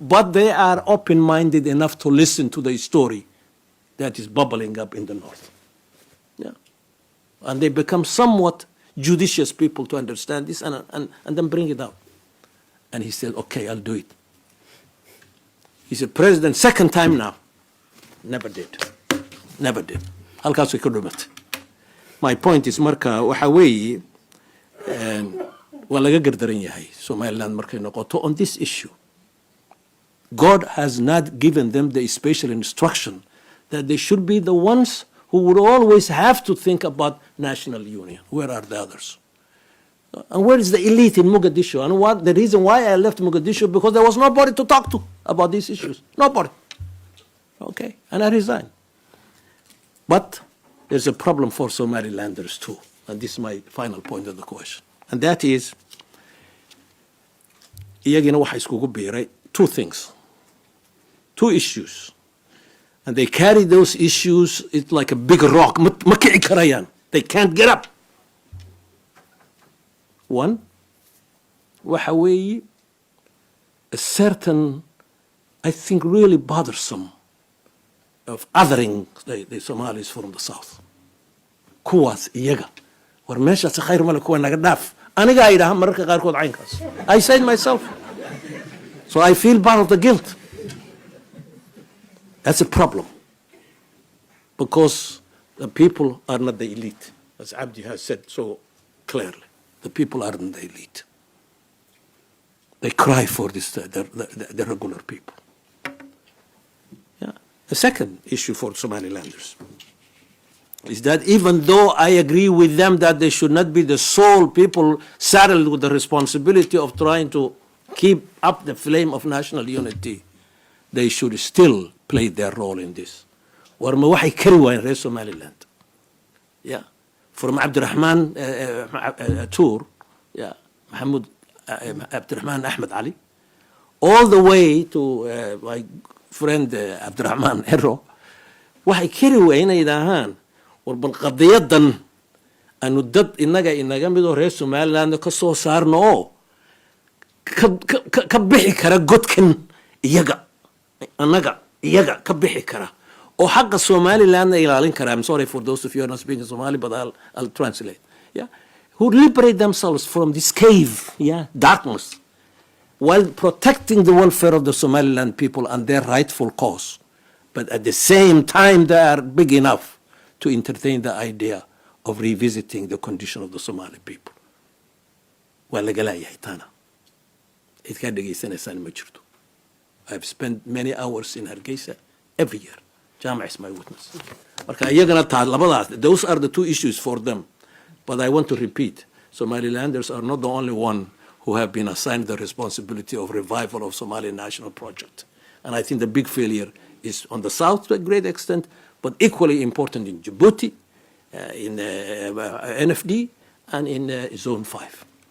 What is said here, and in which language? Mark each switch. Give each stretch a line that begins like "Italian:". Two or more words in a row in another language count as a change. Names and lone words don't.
English: but they are open-minded enough to listen to the story that is bubbling up in the north. Yeah. And they become somewhat judicious people to understand this and then bring it out. And he said, okay, I'll do it. He's a president second time now. Never did. Never did.
Somali: Halkaas way ka dhumatay.
English: My point is
Somali: marka waxa weeye waa laga gardaran yahay Somaliland markay noqoto
English: on this issue. God has not given them the special instruction that they should be the ones who would always have to think about national union. Where are the others? And where is the elite in Mogadishu? And what the reason why I left Mogadishu, because there was nobody to talk to about these issues. Nobody. Okay, and I resigned. But there's a problem for Somalilanders too. And this is my final point of the question. And that is,
Somali: iyagina waxa iskugu biiray
English: two things. Two issues. And they carry those issues, it's like a big rock.
Somali: Ma kici karayaan.
English: They can't get up. One,
Somali: waxa weeye
English: a certain, I think, really bothersome of othering the Somalis from the south.
Somali: Kuwaas iyaga. War meeshaas khayr male kuwa naga dhaaf. Aniga ay dhahan mararka qaarkood caynkaas.
English: I said myself. So I feel part of the guilt. That's a problem. Because the people are not the elite, as Abdi has said so clearly. The people aren't the elite. They cry for this, the regular people. Yeah. The second issue for Somalilanders is that even though I agree with them that they should not be the sole people saddled with the responsibility of trying to keep up the flame of national unity, they should still play their role in this.
Somali: Warma waxay kari waayeen reer Somaliland.
English: Yeah. From Abdurrahman Tour, yeah, Mohammed Abdurrahman Axmed Ali, all the way to my friend Abdurrahman Erro,
Somali: waxay kari waayeen inay yidhaahaan war bal qadiyadan aanu dad inaga midoo reer Somaliland ka soo saarno oo ka bixi kara godkan iyaga annaga iyaga ka bixi kara oo xaqa Somaliland ay ilaalin kara.
English: I'm sorry for those of you who are not speaking Somali, but I'll translate. Yeah, who liberate themselves from this cave, yeah, darkness, while protecting the welfare of the Somaliland people and their rightful cause. But at the same time, they are big enough to entertain the idea of revisiting the condition of the Somali people.
Somali: Waa laga leeyahay taana. Cid ka dhagaysanaysaan ma jirto.
English: I've spent many hours in Hargeysa every year. Jamac is my witness.
Somali: Marka iyagana taa labadaas,
English: those are the two issues for them. But I want to repeat, Somalilanders are not the only one who have been assigned the responsibility of revival of Somali national project. And I think the big failure is on the south to a great extent, but equally important in Djibouti, in NFD, and in Zone 5.